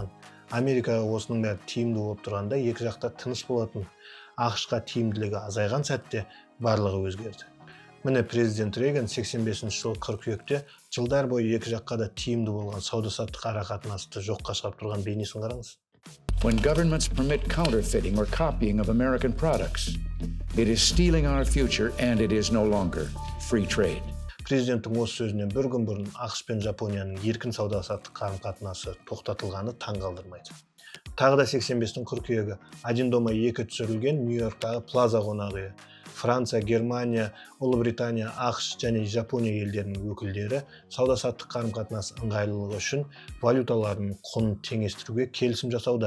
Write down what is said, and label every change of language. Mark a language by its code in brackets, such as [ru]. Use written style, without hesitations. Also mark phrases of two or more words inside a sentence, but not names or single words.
[kk] Америкаға осының бәрі тиімді болып тұрғанда екі жақта тыныш болатын. ақш-қа тиімділігі азайған сәтте барлығы өзгерді. Міне президент Рейган 85 жыл қыркүйекте жылдар бойы екі жаққа да тиімді болған сауда-саттық арақатынасты жоққа шығарып тұрған бейнесін қараңыз. [en] When governments permit counterfeiting or copying of American products, it is stealing our future and it is no longer free trade. [kk] Президенттің осы сөзінен бір күн бұрын ақш пен Жапонияның еркін сауда-саттық қарым-қатынасы тоқтатылғаны таң қалдырмайды. Тағы да 85-тің қыркүйегі «Один дома 2» түсірілген Нью-Йорктағы Плаза қонақ үйі. Франция, Германия, Ұлыбритания, ақш және Жапония елдерінің өкілдері сауда-саттық қарым-қатынас ыңғайлылығы үшін валюталарының құнын теңестіруге келісім жасауда.